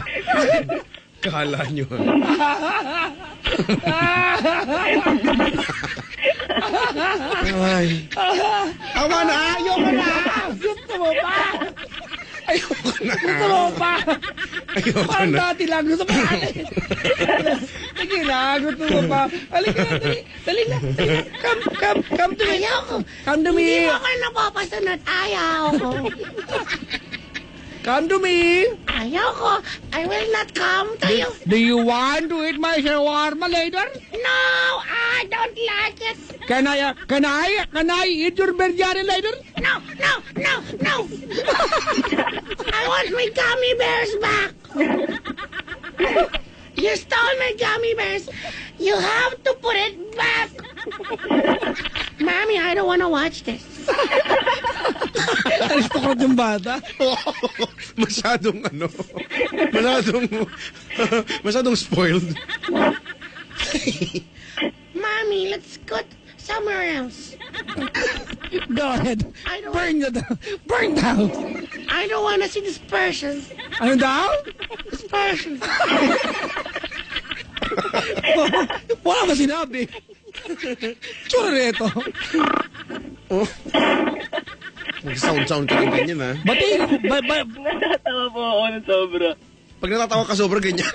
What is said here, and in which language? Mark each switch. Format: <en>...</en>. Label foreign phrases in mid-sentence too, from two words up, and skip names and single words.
<tl>Kala nyo ha. Ay. Tama na, ayoko na. Gusto mo pa? Ayoko na. Gusto mo pa? Ayoko Parang na. dati lang. Gusto mo pa? Sige na, gusto mo pa? Halika na, dali na.</tl> <en>Come to me. Come to me.</en> <tl>Hindi mo ako napapasunod. Ayaw ko.</tl> <en>Come to me.</en> <tl>Ayaw ko.</tl> <en>I will not come to you. Do you want to eat my shawarma later? No, I don't like it. Can I eat your biryani later? No. I want my gummy bears back. You stole my gummy bears. You have to put it back. Mommy, I don't want to watch this.</en> <tl>Aristocrat yung bata. Masyadong masyadong spoiled.</tl> <en>Mommy, let's go somewhere else. Go ahead. I don't Burn down. I don't want to see this person.</en> <tl>Ano daw?</tl> <en>This person.</en> <tl>Wala ba sinabi? Tsura rito. Oh. Mag-sound ka rin ganyan ha. Batiin. Natatawa po ako ng sobra. Pag natatawa ka sobra ganyan.</tl>